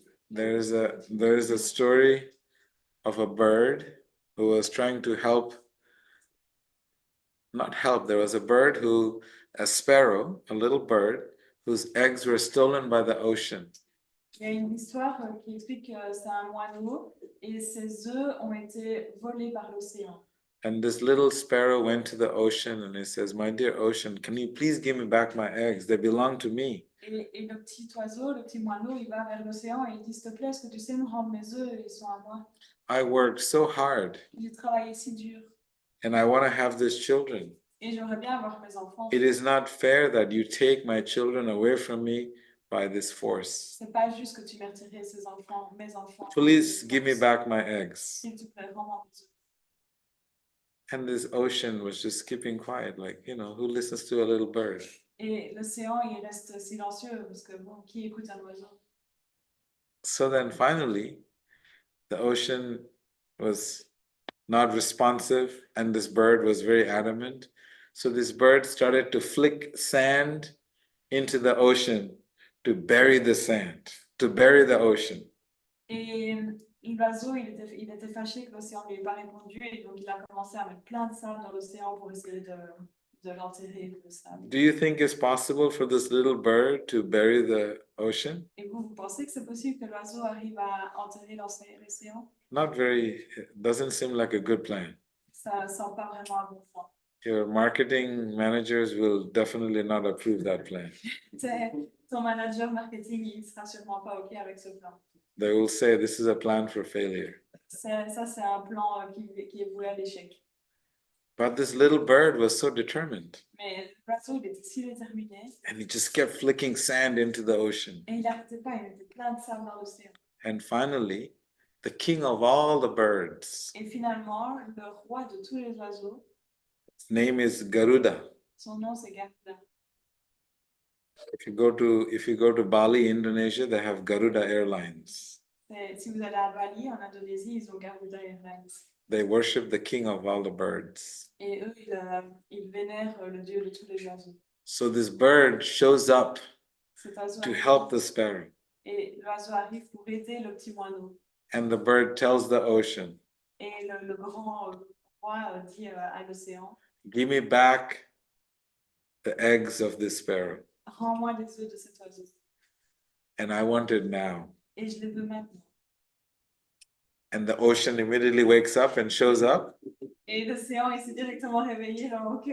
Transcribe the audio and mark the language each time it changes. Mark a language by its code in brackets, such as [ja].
[en] There's a story of a bird who was trying to not help. There was a sparrow, a little bird, whose eggs were stolen by the ocean. [fr] Il y a une histoire qui explique que c'est un moineau et ses œufs ont été volés par l'océan. [en] And this little sparrow went to the ocean and he says, "My dear ocean, can you please give me back my eggs? They belong to me." [fr] Et le petit oiseau, le petit moineau, il va vers l'océan et il dit, s'il te plaît, est-ce que tu sais me rendre mes œufs? Ils sont à moi. [en] I worked so hard [fr] J'ai travaillé si dur [en] and I want to have these children. [fr] et j'aimerais bien avoir mes enfants. [en] It is not fair that you take my children away from me by this force. [fr] C'est pas juste que tu m'aies retiré ces enfants, mes enfants. [en] Please give me back my eggs. [fr] S'il te plaît, rends-moi mes œufs. [en] And this ocean was just keeping quiet, like, who listens to a little bird? [fr] Et l'océan, il reste silencieux parce que bon, qui écoute un oiseau? [en] So then finally, the ocean was not responsive and this bird was very adamant. So this bird started to flick sand into the ocean to bury the sand, to bury the ocean. [fr] Et l'oiseau, il était fâché que l'océan ne lui ait pas répondu et donc il a commencé à mettre plein de sable dans l'océan pour essayer de l'enterrer, le sable. [en] Do you think it's possible for this little bird to bury the ocean? [fr] Et vous pensez que c'est possible que l'oiseau arrive à enterrer l'océan? [en] Not very, it doesn't seem like a good plan. [fr] Ça sent pas vraiment un bon point. [en] Your marketing managers will definitely not approve that plan. [fr] Ton manager marketing, il sera sûrement pas OK avec ce plan. [en] They will say this is a plan for failure. [fr] Ça, c'est un plan qui est voué à l'échec. [en] But this little bird was so determined. [fr] Mais l'oiseau, il était si déterminé [en] And he just kept flicking sand into the ocean. [fr] et il n'arrêtait pas, il mettait plein de sable dans l'océan. [en] And finally, the king of all the birds, [fr] Et finalement, le roi de tous les oiseaux, [en] his name is Garuda. [fr] son nom c'est Garuda. [en] If you go to Bali, Indonesia, they have Garuda Airlines. [fr] Si vous allez à Bali, en Indonésie, ils ont Garuda Airlines. [en] They worship the king of all the birds. [fr] Et eux, ils vénèrent le dieu de tous les oiseaux. [en] So this bird shows up [fr] Cet oiseau [en] to [fr] arrive, [en] help the sparrow. [fr] et l'oiseau arrive pour aider le petit moineau. [en] And the bird tells the ocean, [fr] Et le grand roi dit à l'océan, [en] "Give me back the eggs of this sparrow. [fr] rends-moi les œufs de cet oiseau. [en] And I want it now." [fr] Et je les veux maintenant. [en] And the ocean immediately wakes up and shows up [fr] Et l'océan, il s'est directement réveillé, genre, ok,